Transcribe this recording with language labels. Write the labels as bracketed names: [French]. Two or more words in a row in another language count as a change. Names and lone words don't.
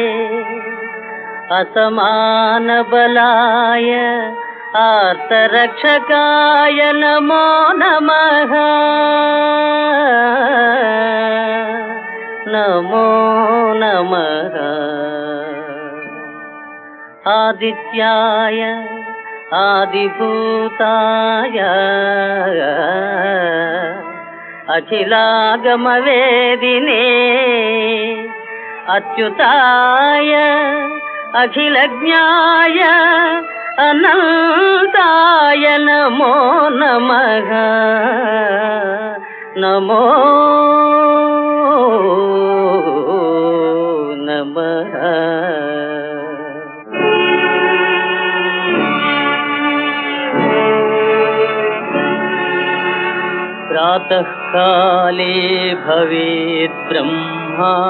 [Sanskrit] అసమాన బలాయ ఆర్తరక్షకాయ నమో నమః నమో నమః ఆదిత్యాయ ఆదిభూతాయ అఖిలాగమవేదినే అచ్యుతాయ అఖిలజ్ఞాయ అనంతాయ నమో నమః నమో నమః प्रातः काले भवेत् ब्रह्मा